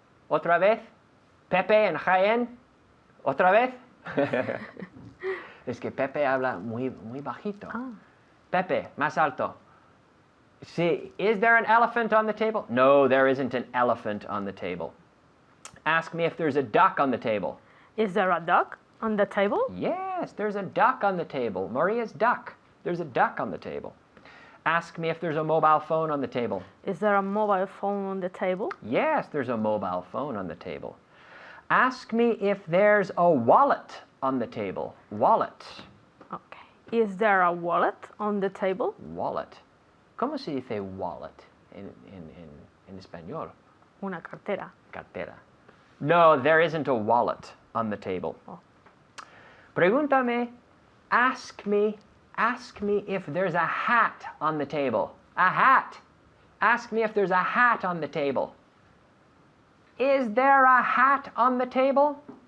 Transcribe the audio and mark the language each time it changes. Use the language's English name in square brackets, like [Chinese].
[Spanish] Otra vez. Pepe en Jaén. Otra vez. Es que Pepe habla muy bajito. Pepe, más alto. [English] Sí, is there an elephant on the table? No, there isn't an elephant on the table. Ask me if there's a duck on the table. Is there a duck on the table? Yes, there's a duck on the table. Maria's duck. There's a duck on the table. Ask me if there's a mobile phone on the table. Is there a mobile phone on the table? Yes, there's a mobile phone on the table. Ask me if there's a wallet on the table. Wallet. Okay. Is there a wallet on the table? Wallet. [Spanish] ¿Cómo se dice wallet en español? Una cartera. Cartera. [English] No, there isn't a wallet on the table. Oh. [Spanish] Pregúntame, [English] ask me if there's a hat on the table. A hat. Ask me if there's a hat on the table. Is there a hat on the table?